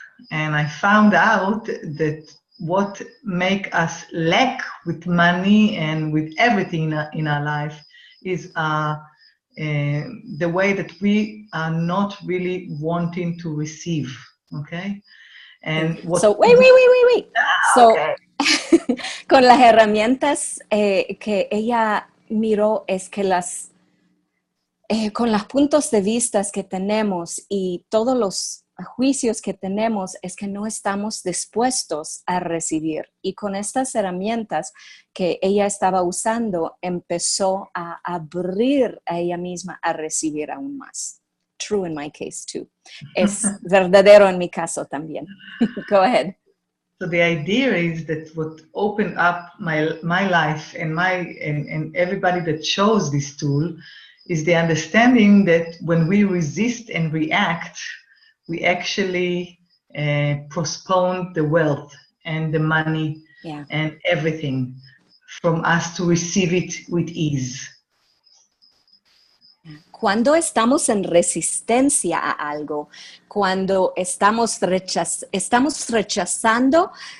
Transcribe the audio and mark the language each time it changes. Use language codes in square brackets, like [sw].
[en] And I found out that what make us lack with money and with everything in our life is the way that we are not really wanting to receive. Okay? And so wait. So okay. [es] Con las herramientas que ella miró es que con los puntos de vista que tenemos y todos los juicios que tenemos es que no estamos dispuestos a recibir. Y con estas herramientas que ella estaba usando, empezó a abrir a ella misma a recibir aún más. [en] True in my case too. [es] Es verdadero en mi caso también. [en] Go ahead. So the idea is that what opened up my life and everybody that chose this tool is the understanding that when we resist and react, we actually postpone the wealth and the money and everything from us to receive it with ease. [es] Cuando estamos en resistencia a algo, cuando estamos rechazando